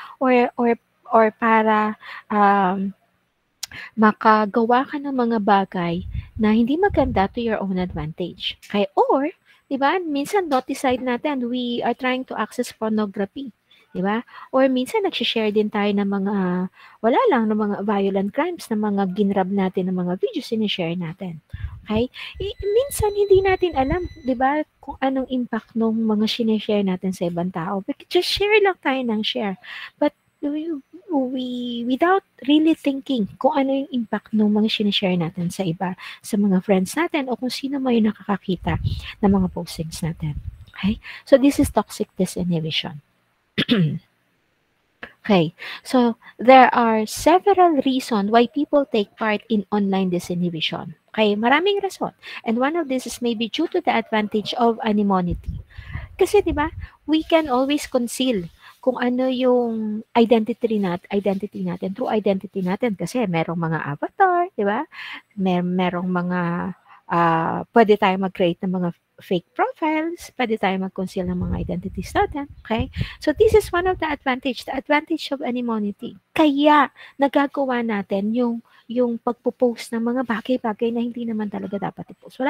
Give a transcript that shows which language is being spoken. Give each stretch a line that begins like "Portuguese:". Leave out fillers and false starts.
Filipino: Or para makagawa ka ng mga bagay na hindi maganda
English: to your own advantage. Okay? Or, 'di ba?
Filipino: Minsan noticide natin
English: we are trying to access pornography.
Filipino: 'Di ba? Or minsan nagshi-share din tayo ng mga ng mga violent crimes, ng mga ginrab natin ng mga videos sinishare natin. Okay? Minsan hindi natin alam, 'di ba, kung anong impact ng mga sinishare natin sa ibang tao. Just share lang tayo ng share.
English: But we without really thinking
Filipino: kung ano yung impact ng mga sinishare natin sa iba, sa mga friends natin o kung sino man yung nakakakita ng mga postings natin. Okay?
English: So this is toxic disinhibition. Okay, so there are several reasons why people take part in online disinhibition. Okay,
Filipino: maraming rason.
English: And one of this is maybe due to the advantage of anonymity.
Filipino: Kasi 'di ba,
English: we can always conceal
Filipino: kung ano yung identity natin through identity natin kasi merong mga avatar, 'di ba? Merong mga pwede tayong mag-create ng mga fake profiles, pwede tayo mag-conceal ng mga identities natin, okay?
English: So this is one of the advantage of anonymity.
Filipino: Kaya nagagawa natin yung pagpo-post ng mga bagay-bagay na hindi naman talaga dapat i-post.